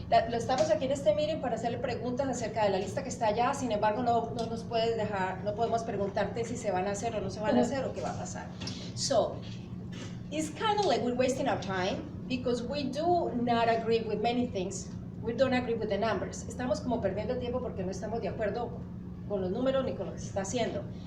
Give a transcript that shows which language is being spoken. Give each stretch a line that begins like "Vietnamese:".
Spanish: Lo estamos aquí en este meeting para hacerle preguntas acerca de la lista que está allá, sin embargo no nos puedes dejar, no podemos preguntarte si se van a hacer o no se van a hacer o qué va a pasar.
English: So, it's kind of like we're wasting our time because we do not agree with many things. We don't agree with the numbers.
Spanish: Estamos como perdiendo tiempo porque no estamos de acuerdo con los números ni con lo que se está haciendo.